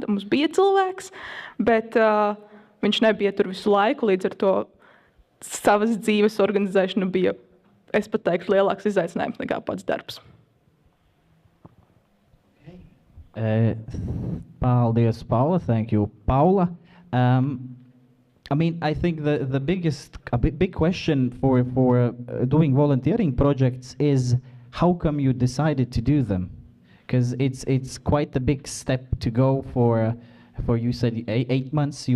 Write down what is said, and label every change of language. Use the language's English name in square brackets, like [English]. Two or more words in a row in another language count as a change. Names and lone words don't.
[Latvian] Mums bija cilvēks, bet viņš nebija tur visu laiku, līdz ar to savas dzīves organizēšana bija, es pat teiktu, lielāks izaicinājums nekā pats darbs. Paldies, Paula. [English] Thank you, Paula. I mean, I think the big question for doing volunteering projects is how come you decided to do them? Because it's quite a big step to go for you said 8 months.